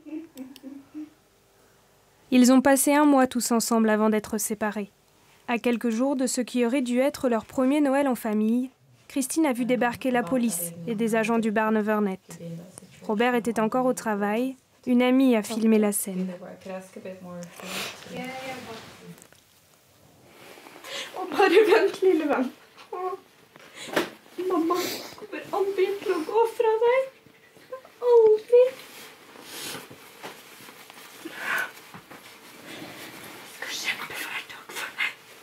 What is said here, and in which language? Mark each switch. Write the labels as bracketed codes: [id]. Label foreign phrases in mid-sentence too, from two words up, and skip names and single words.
[fr] Ils ont passé un mois tous ensemble avant d'être séparés. À quelques jours de ce qui aurait dû être leur premier Noël en famille, Christine a vu débarquer la police et des agents du Barnevernet. Robert était encore au travail. Une amie a filmé la scène. [no] Mamma kommer aldri til å gå fra deg. Aldri. Jeg skal kjempe hver dag for deg.